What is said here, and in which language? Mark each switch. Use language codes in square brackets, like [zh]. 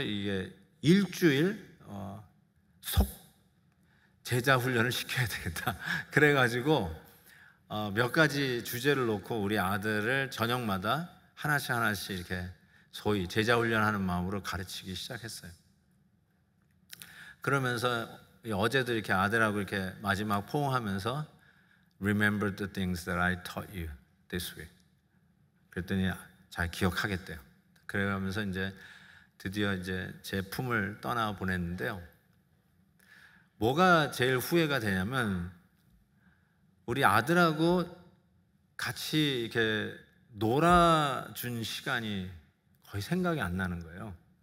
[ko] 이게 일주일 속 제자 훈련을 시켜야 되겠다. 그래가지고 몇 가지 주제를 놓고 우리 아들을 저녁마다 하나씩 이렇게 소위 제자 훈련하는 마음으로 가르치기 시작했어요. 그러면서 어제도 이렇게 아들하고 이렇게 마지막 포옹하면서 [en] Remember the things that I taught you this week. [ko] 그랬더니 잘 기억하겠대요. 그래가면서 이제 드디어 이제 제 품을 떠나 보냈는데요. 뭐가 제일 후회가 되냐면 우리 아들하고 같이 이렇게 놀아준 시간이 거의 생각이 안 나는 거예요.